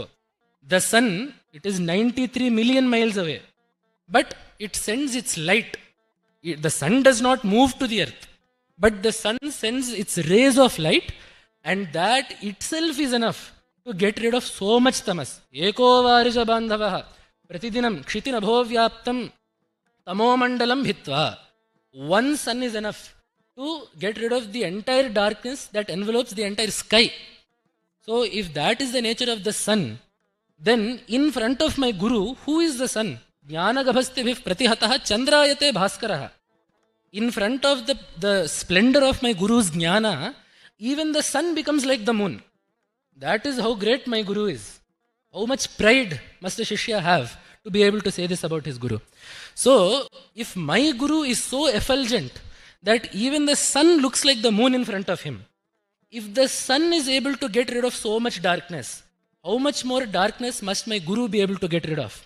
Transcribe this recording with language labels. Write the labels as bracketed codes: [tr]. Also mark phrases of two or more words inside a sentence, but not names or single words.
[en] The sun, it is 93 million miles away. But it sends its light. The sun does not move to the earth. But the sun sends its rays of light, and that itself is enough to get rid of so much tamas. [sa] एको वारिज बान्धवः प्रतिदिनं क्षितिनभो व्याप्तं तमोमण्डलं भित्त्वा. [en] One sun is enough to get rid of the entire darkness that envelopes the entire sky. So if that is the nature of the sun, then in front of my Guru, who is the sun? [sa] ज्ञान गभस्तिभिः प्रतिहतः चन्द्रायते भास्करः. [en] In front of the splendor of my Guru's jnana, even the sun becomes like the moon. That is how great my Guru is. How much pride must a Shishya have to be able to say this about his Guru? So, if my Guru is so effulgent that even the sun looks like the moon in front of him, if the sun is able to get rid of so much darkness, how much more darkness must my Guru be able to get rid of?